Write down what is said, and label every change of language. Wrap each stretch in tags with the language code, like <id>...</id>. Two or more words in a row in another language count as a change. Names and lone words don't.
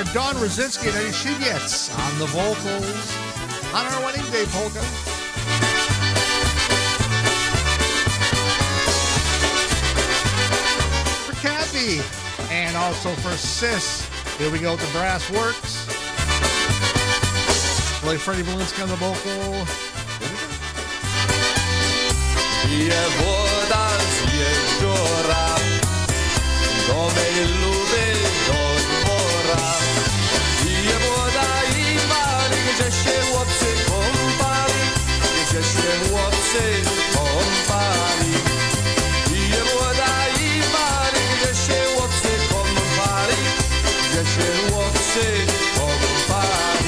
<en>Dawn Rosinski and Eddie Shigets on the vocals on our wedding day polka. For Kathy and also for Sis. Here we go with the Brass Works. Play Freddie Malinsky on the vocal.</en> <pl>Je woda z jeziora do mej luby do dwora. Je woda i pali, gdzie się chłopcy kąpali, gdzie się chłopcy kąpali. Je woda i pali, gdzie się chłopcy kąpali, gdzie się chłopcy kąpali.</pl>